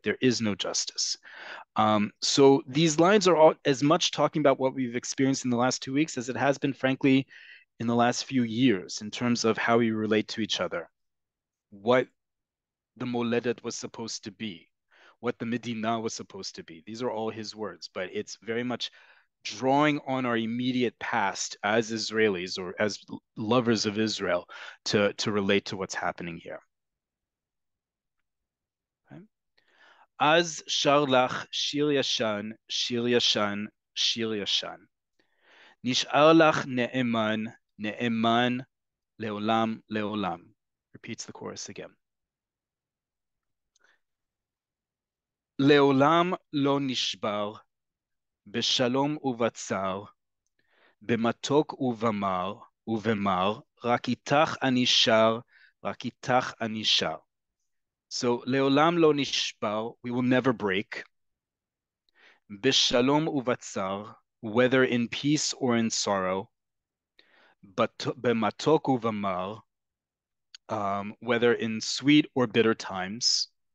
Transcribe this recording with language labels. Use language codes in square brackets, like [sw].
[en] There is no justice. So these lines are all as much talking about what we've experienced in the last 2 weeks as it has been, frankly, in the last few years in terms of how we relate to each other, what the Moledet was supposed to be, what the Medina was supposed to be. These are all his words, but it's very much drawing on our immediate past as Israelis or as lovers of Israel to relate to what's happening here. Okay? [he] Az שר לך שיר ישן, שיר ישן, שיר ישן. נשאר לך נאמן, נאמן, לעולם, לעולם. [en] Repeats the chorus again. [he] לעולם לא נשבר, בשלום ובצער, במתוק ובמר, רק איתך אני שר, רק איתך אני שר. [en] So, [he] לעולם לא נשבר, [en] we will never break. [he] בשלום ובצער, [en] whether in peace or in sorrow. [he] במתוק ובמר, [en] whether in sweet or bitter times.